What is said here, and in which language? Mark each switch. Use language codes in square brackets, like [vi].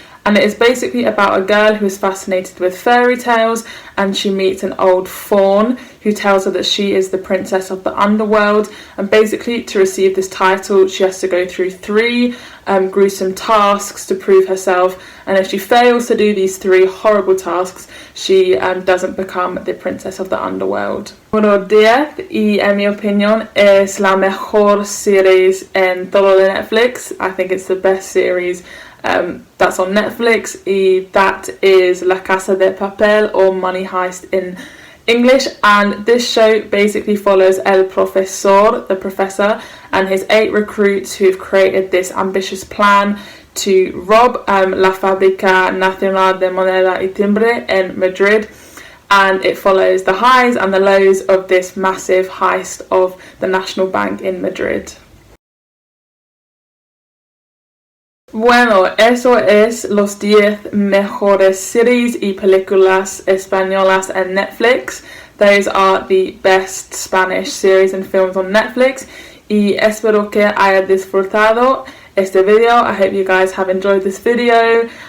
[en] And it is basically about a girl who is fascinated with fairy tales, and she meets an old faun who tells her that she is the princess of the underworld. And basically, to receive this title, she has to go through 3 gruesome tasks to prove herself. And if she fails to do these 3 horrible tasks, she doesn't become the princess of the underworld. [es] Número 10, y en mi opinión es la mejor series en todo de Netflix. [en] I think it's the best series that's on Netflix, y that is La Casa de Papel, or Money Heist in English. And this show basically follows El Profesor, the professor, and his 8 recruits who've created this ambitious plan to rob La Fábrica Nacional de Moneda y Timbre in Madrid. And it follows the highs and the lows of this massive heist of the National Bank in Madrid. [es] Bueno, eso es los 10 mejores series y películas españolas en Netflix. [en] Those are the best Spanish series and films on Netflix. [es] Y espero que haya disfrutado este video. [en] I hope you guys have enjoyed this video.